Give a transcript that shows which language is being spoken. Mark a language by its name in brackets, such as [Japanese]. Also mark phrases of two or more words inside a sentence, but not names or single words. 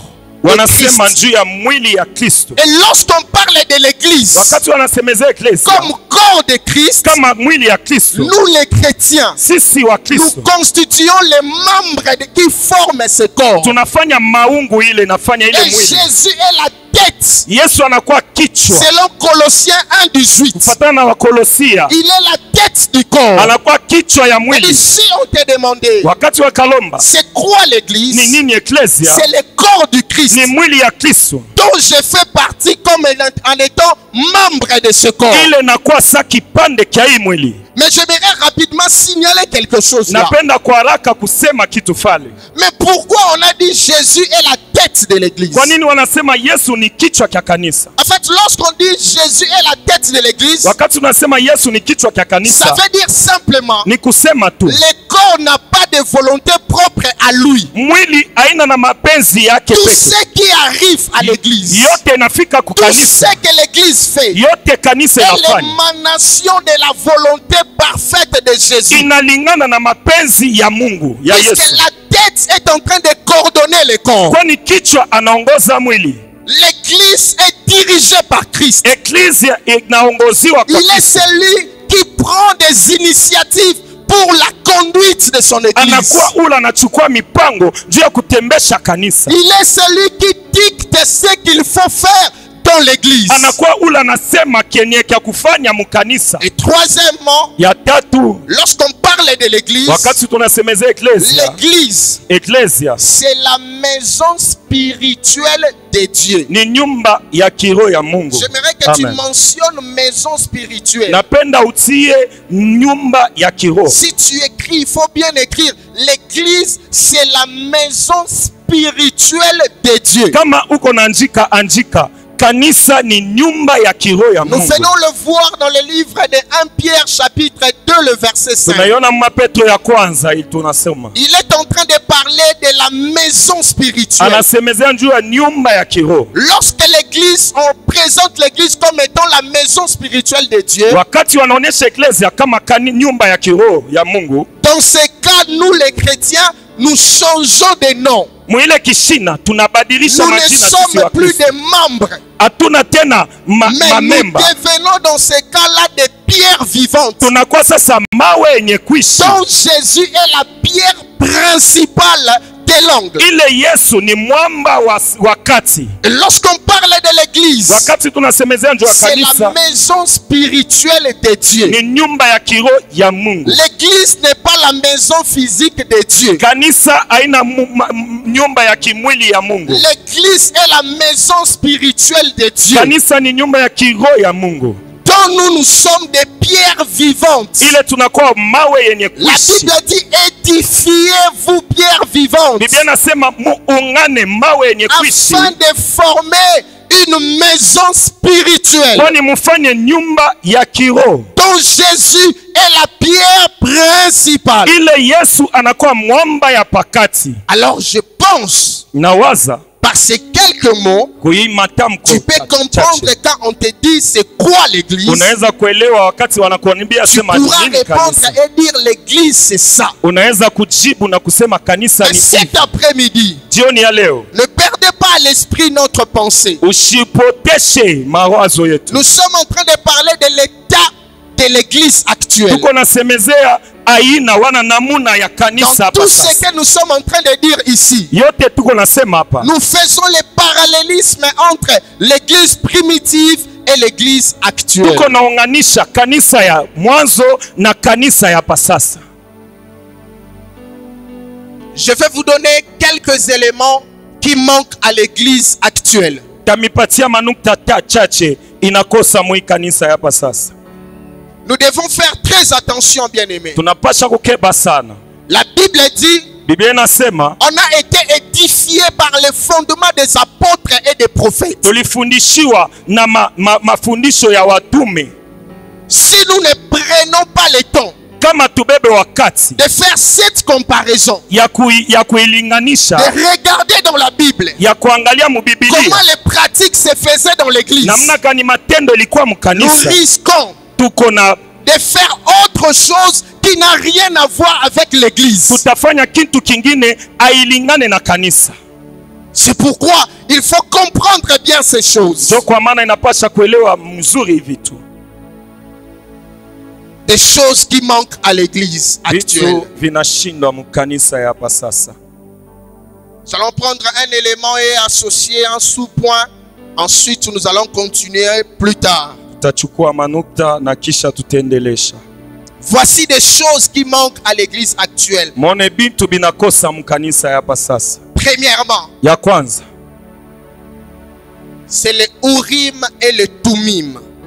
[French] Et lorsqu'on parle de l'église comme corps de Christ, nous les chrétiens, nous constituons les membres qui forment ce corps. Et Jésus est la tête [Swahili] Yesu anakuwa kichwa. [French] Selon Colossiens 1:18. [Swahili] Kufatana na Wakolosia. [French] Il est la tête du corps. [Swahili] Anakuwa kichwa ya [French] Et [Swahili] mwili. [French] si on te demandait, [Swahili] Wakati wa kalomba. [French] c'est quoi l'église? [Swahili] Ni nini eklesia? [French] C'est le corps du Christ. [Swahili] Ni mwili ya Kristo. [French] Dont je fais partie comme en étant membre de ce corps. [Swahili] Ile nakuwa sa kipande kia hii mwili. [French] Mais j'aimerais rapidement signaler quelque chose là. [Swahili] Napenda kwa haraka kusema kitu fale. [French] Mais pourquoi on a dit Jésus est la tête de l'église? [Swahili] Kwa nini wanasema Yesu ni kichwa kia kanisa? [French] En fait, lorsqu'on dit Jésus est la tête de l'église, [Swahili] Wakati tunasema Yesu ni kichwa kia [French] ça [Swahili] kanisa, [French] veut dire simplement [Swahili] ni kusema tu [French] le corps n'a pas de volonté propre à lui. [Swahili] mwili haina na mapenzi yake [French] Tout [Swahili] peke. [French] ce qui arrive à l'église, [Swahili] Yote inafika [French] tout [Swahili] kukanisa. [French] ce que l'église fait, [Swahili] Yote kanisa [French] est [Swahili] inafanya [French] l'émanation de la volonté parfaite de Jésus. [Swahili] inalingana na mapenzi ya Mungu ya [French] Puisque [Swahili] Yesu. [French] la tête est en train de coordonner le corps. [Swahili] Kwani kichwa anaongoza mwili. [French] L'église est dirigée par Christ. [Swahili] Eklezia inaongoziwa kwa [French] Il est [Swahili] Kristo. [French] celui qui prend des initiatives pour la conduite de son église. [Swahili] Anakuwa ula anachukua mipango juu ya kutembesha kanisa. [French] Il est celui qui dicte ce qu'il faut faire dans l'église. [Swahili] Anakuwa ula anasema kenye kya kufanya mukanisa. [French] Et troisièmement, [Swahili] Ya tatu, [French] lorsqu'on parle de l'église, [Swahili] wakati tunasemezea eklezia, [French] l'église, c'est la maison spirituelle de Dieu. [Swahili] ni nyumba ya kiroho ya Mungu. [French] J'aimerais que tu Amen. mentionnes maison spirituelle. [Swahili] Napenda utie nyumba ya kiroho. [French] Si tu écris, il faut bien écrire. L'église, c'est la maison spirituelle de Dieu. [Swahili] Kama uko na andika kanisa ni nyumba ya kiroho ya [French] Nous [Swahili] Mungu. [French] venons le voir dans le livre de 1 Pierre chapitre 2 le verset 5. [Swahili] Tunaiona Petro ya kwanza ili tunasema. [French] Il est en train de parler de la maison spirituelle. [Swahili] Anasemezea juu ya nyumba ya kiroho. [French] Lorsque l'église, on présente l'église comme étant la maison spirituelle de Dieu. [Swahili] Wakati wanaonyesha eklezia kama nyumba ya kiroho ya Mungu, [French] Dans ce cas, nous les chrétiens, nous changeons de nom. [Swahili] mwile kishina tunabadilisha [French] Nous ne [Swahili] majina sisi [French] sommes [Swahili] wa [French] plus [Swahili] Kristo. [French] des membres. [Swahili] Hatuna tena [French] Mais nous [Swahili] mamemba. [French] devenons dans ce cas-là des pierres vivantes. [Swahili] Tunakuwa sasa mawe yenye kuishi. [French] Donc Jésus est la pierre principale de l'angle. [Swahili] Ile Yesu ni mwamba wa kati. [French] Et lorsqu'on parle de l'église, [Swahili] Wakati tunasemezea juu ya [French] c'est la [Swahili] kanisa, [French] maison spirituelle de Dieu. [Swahili] ni nyumba ya kiroho ya Mungu. [French] L'église n'est pas la maison physique de Dieu. [Swahili] Kanisa haina nyumba ya kimwili ya Mungu. [French] L'église est la maison spirituelle de Dieu. [Swahili] Kanisa ni nyumba ya kiroho ya Mungu. [French] Dont nous sommes des pierres vivantes. [Swahili] Ile tunakuwa mawe yenye [French] La [Swahili] kuishi. [French] Bible dit édifiez-vous pierres vivantes [Swahili] Biblia nasema muungane mawe yenye kuishi. [French] afin de former une maison spirituelle [Swahili] Kwani mufanye nyumba ya kiroho. [French] dont Jésus est la pierre principale. [Swahili] Ile Yesu anakuwa mwamba ya pakati. [French] Alors je pense, [Swahili] Nawaza [French] par ces quelques mots, [Swahili] kuimatamko [French] tu peux comprendre quand on te dit c'est quoi l'église. [Swahili] unaweza kuelewa wakati wanakuambia [French] Tu [Swahili] sema [French] pourras [Swahili] nini [French] répondre [Swahili] kanisa. [French] et dire l'église c'est ça. [Swahili] Unaweza kujibu na kusema kanisa [French] Mais [Swahili] ni [French] cet [Swahili] hivi. [French] après-midi, [Swahili] Jioni ya leo [French] ne perdez pas à l'esprit notre pensée. [Swahili] usipoteshe mawazo yetu. [French] Nous sommes en train de parler de l'état de l'église actuelle. [Swahili] Tuko nasemezea aina wana namuna ya [French] Dans [Swahili] kanisa hapa [French] tout ce [Swahili] sasa. [French] que nous sommes en train de dire ici, [Swahili] Yote tuko nasema hapa. [French] nous faisons le parallélisme entre l'église primitive et l'église actuelle. [Swahili] Tuko naunganisha kanisa ya mwanzo na kanisa ya hapa sasa. [French] Je vais vous donner quelques éléments qui manquent à l'église actuelle. [Swahili] Tamipatia manukta chache inakosa mwi kanisa ya hapa sasa. [French] Nous devons faire très attention, bien-aimés. [Swahili] Tunapasha kukeba sana. [French] La Bible dit, [Swahili] Biblia inasema [French] on a été édifié par les fondements des apôtres et des prophètes. [Swahili] tulifundishiwa na mafundisho ya watume. [French] Si nous ne prenons pas le temps [Swahili] Kama tubebe wakati [French] de faire cette comparaison, [Swahili] ya kuilinganisha, [French] de regarder dans la Bible [Swahili] ya kuangalia mu Biblia [French] comment les pratiques se faisaient dans l'église, [Swahili] namna gani matendo ilikuwa [French] nous [Swahili] mkanisa, [French] risquons [Swahili] tuko na [French] de faire autre chose qui n'a rien à voir avec l'église. [Swahili] tutafanya kitu kingine ailingane na kanisa. [French] C'est pourquoi il faut comprendre bien ces choses. [Swahili] Ndio kwa maana inapasha kuelewa mzuri hivi tu. [French] Des choses qui manquent à l'église actuelle. [Swahili] Vitu vinashindwa mkanisa ya hapa sasa. [French] Nous allons prendre un élément et associer un sous-point Ensuite, nous allons continuer plus tard. Voici des choses qui manquent à l'église actuelle. Premièrement, c'est le Urim et le Tumim.